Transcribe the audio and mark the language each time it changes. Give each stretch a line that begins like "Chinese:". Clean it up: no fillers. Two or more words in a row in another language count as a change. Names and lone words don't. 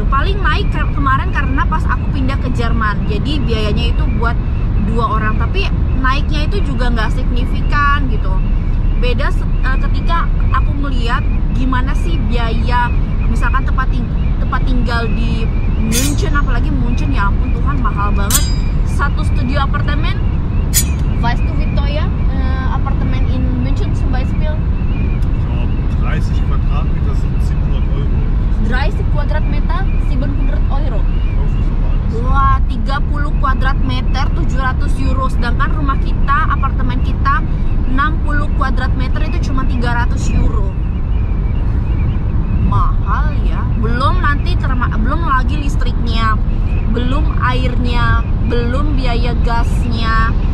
Indonesian: Paling naik kemarin karena pas aku pindah ke Jerman, jadi biayanya itu buat 2 orang, tapi naiknya itu juga nggak signifikan gitu. Beda ketika aku melihat gimana sih biaya misalkan tempat tinggal di München, apalagi München ya ampun Tuhan mahal banget. Satu studio apartemen,
German: weißt du wie teuer apartemen in München zum Beispiel? So 30 Quadratmeter sind 700 Euro. 30 Quadratmeter 700 Euro. Wah, 30 Quadratmeter 700 euro.
Indonesian: Sedangkan rumah kita, apartemen kita 60 Quadratmeter itu cuma 300 euro. Mahal ya. Belum nanti belum lagi listriknya, belum airnya, belum biaya gasnya.